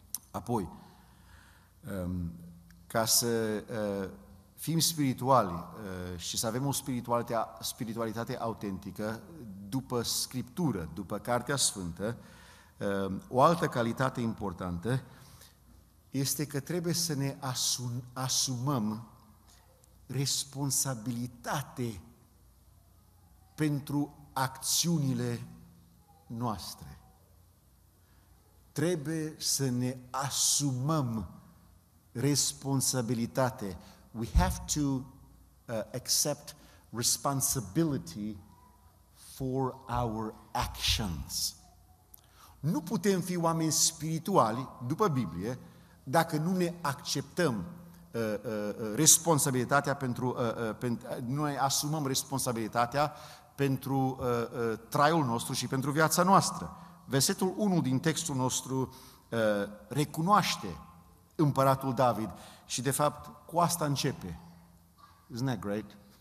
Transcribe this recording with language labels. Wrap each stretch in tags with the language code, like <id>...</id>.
<ro>Apoi, ca să fim spirituali și să avem o spiritualitate autentică, după Scriptură, după Cartea Sfântă, o altă calitate importantă este că trebuie să ne asumăm responsabilitate pentru acțiunile noastre. Trebuie să ne asumăm responsabilitate.</ro> <en>We have to accept responsibility for our actions.</en> <ro>Nu putem fi oameni spirituali, după Biblie, dacă nu ne acceptăm responsabilitatea nu ne asumăm responsabilitatea pentru traiul nostru și pentru viața noastră. Versetul 1 din textul nostru recunoaște împăratul David și de fapt cu asta începe.</ro> <en>Isn't that great?</en>